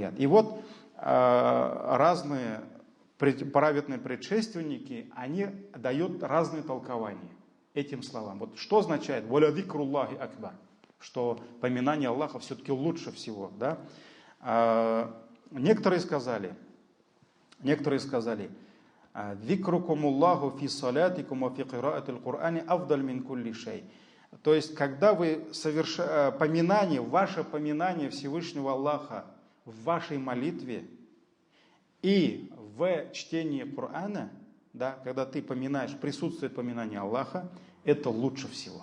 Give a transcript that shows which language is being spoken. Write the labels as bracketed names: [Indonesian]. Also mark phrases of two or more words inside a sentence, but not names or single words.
[Russian] И вот разные праведные предшественники, они дают разные толкования этим словам. Вот что означает [Arabic] «ولذكر الله أكبر», [Russian] что поминание Аллаха все-таки лучше всего. Да? Некоторые сказали [Arabic] «ذكركم الله في صلاتكم وفي قراءة القرآن أفضل من كل شيء». [Russian] То есть, когда вы ваше поминание Всевышнего Аллаха в вашей молитве и в чтении Корана, да, когда ты поминаешь, присутствует поминание Аллаха, это лучше всего.